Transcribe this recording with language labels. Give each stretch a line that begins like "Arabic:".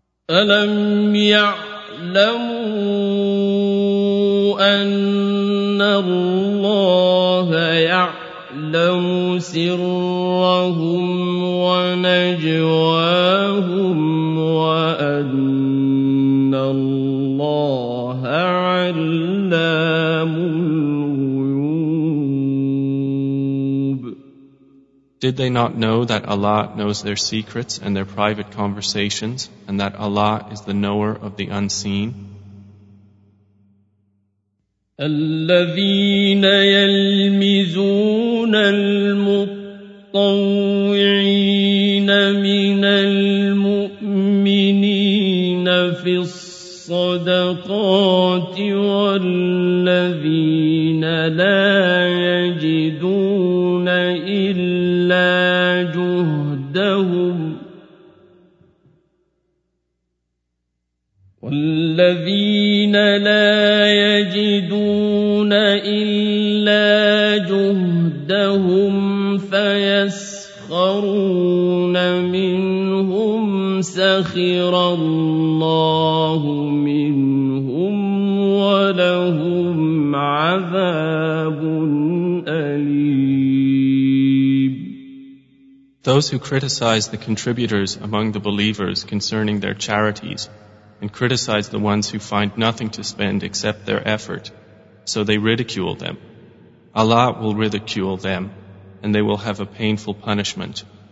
Arabic: أَلَمْ يَعْلَمُوا أَنَّ اللَّهَ يَعْلَمُ سِرَّهُمْ وَنَجْوَاهُمْ وَأَنَّ اللَّهَ عَلَّامُ الْغُيُوبِ.
English: Did they not know that Allah knows their secrets and their private conversations, and that Allah is the knower of the unseen?
Arabic: الذين يلمزون المطوعين من المؤمنين في الصدقات والذين لا يجدون إلا جهدهم والذين لا يجدون إلا جهدهم فيسخرون منهم سخر الله منهم ولهم عذاب أليم.
English: Those who criticize the contributors among the believers concerning their charities and criticize the ones who find nothing to spend except their effort, so they ridicule them. Allah will ridicule them, and they will have a painful punishment.